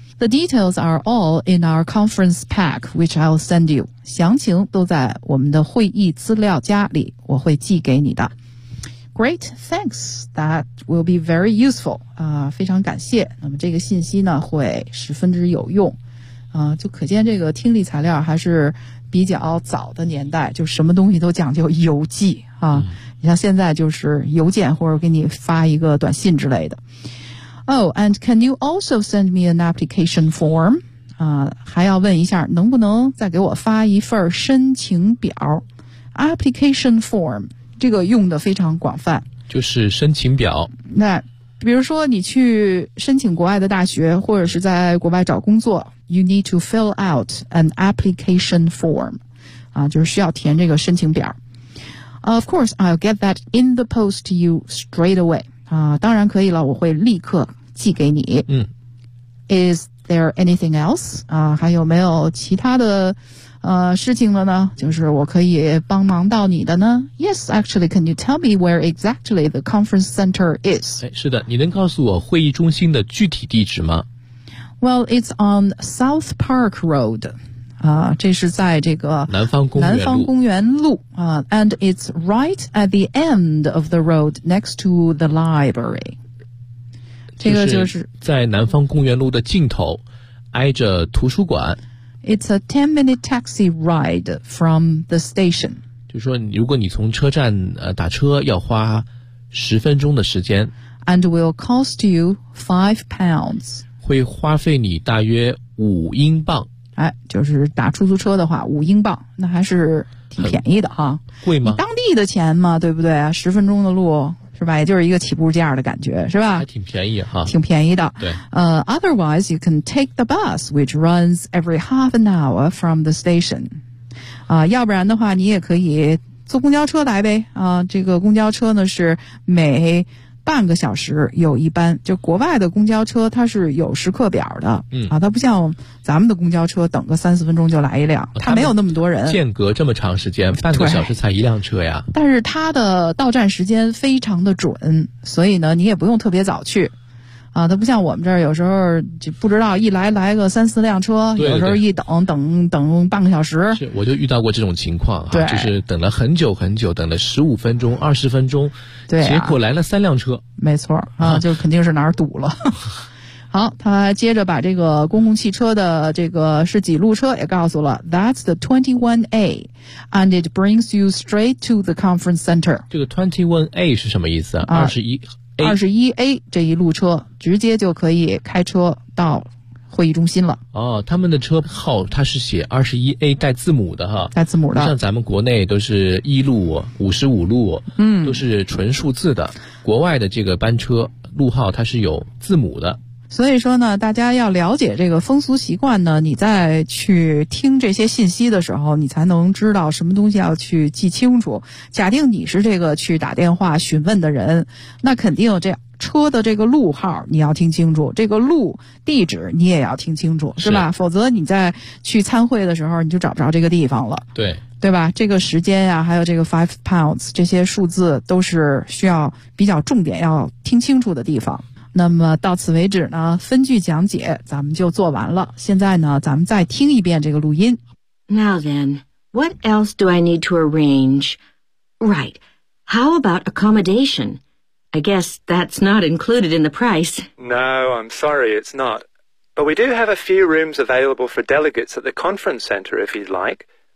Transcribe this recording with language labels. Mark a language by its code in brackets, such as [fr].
[en] The details are all in our conference pack, which I'll send you. [zh] 详情都在我们的会议资料夹里，我会寄给你的。 [en] Great, thanks. That will be very useful. [zh] 非常感谢。那么这个信息呢会十分之有用。就可见这个听力材料还是比较早的年代，就什么东西都讲究邮寄啊。你像现在就是邮件或者给你发一个短信之类的。 [en] Oh, and can you also send me an application form? [zh] 还要问一下能不能再给我发一份申请表。 [en] Application form. [zh] 这个用的非常广泛，就是申请表。那比如说你去申请国外的大学或者是在国外找工作， [en] You need to fill out an application form. [zh] 啊，就是需要填这个申请表。 [en] Of course, I'll get that in the post to you straight away. [zh] 啊，当然可以了，我会立刻寄给你。嗯。 [en] Is there anything else? [zh] 啊，还有没有其他的事情了呢，就是我可以帮忙到你的呢。 [en] Yes, actually, can you tell me where exactly the conference center is? [zh] 是的，你能告诉我会议中心的具体地址吗？ [en] Well, it's on South Park Road. [zh] 这是在这个南方公园路。 [en] And it's right at the end of the road next to the library. [zh] 这个就是在南方公园路的尽头，挨着图书馆。 [en] It's a 10-minute taxi ride from the station. [zh] 就是说如果你从车站打车要花10分钟的时间。 And will cost you 5 pounds. 会花费你大约5英镑。哎，就是打出租车的话5英镑。那还是挺便宜的哈。贵吗？你当地的钱嘛，对不对？十分钟的路。是吧，也就是一个起步价的感觉，是吧？还挺便宜哈。挺便宜的。对。 [en] Otherwise, you can take the bus, which runs every half an hour from the station. [zh] 要不然的话你也可以坐公交车来呗。这个公交车呢是每半个小时有一班。就国外的公交车它是有时刻表的。嗯。它不像咱们的公交车等个3-4分钟就来一辆。它没有那么多人。间隔这么长时间，半个小时才一辆车呀。但是它的到站时间非常的准，所以呢你也不用特别早去。它不像我们这儿有时候就不知道一来个3-4辆车，有时候一等半个小时。是，我就遇到过这种情况啊，就是等了很久很久，等了15分钟、20分钟，对、啊，结果来了3辆车。没错啊，就肯定是哪儿堵了。好，他接着把这个公共汽车的这个是几路车也告诉了。 [en] That's the 21A, and it brings you straight to the conference center. [zh] 这个 21A 是什么意思啊？ 21A 这一路车直接就可以开车到会议中心了。哦，他们的车号它是写 21A 带字母的哈。带字母的。像咱们国内都是一路、55路，嗯，都是纯数字的。国外的这个班车路号它是有字母的。所以说呢，大家要了解这个风俗习惯呢，你再去听这些信息的时候，你才能知道什么东西要去记清楚。假定你是这个去打电话询问的人，那肯定这样车的这个路号你要听清楚，这个路地址你也要听清楚，是吧？否则你在去参会的时候你就找不着这个地方了。对，对吧？这个时间啊，还有这个 5 pounds 这些数字都是需要比较重点要听清楚的地方。那么到此为止呢，分句讲解咱们就做完了。现在呢，咱们再听一遍这个录音。 [en] Now then, what else do I need to arrange? Right. How about accommodation? I guess that's not included in the price. No, I'm sorry, it's not. But we do have a few rooms available for delegates at the conference center if you'd like.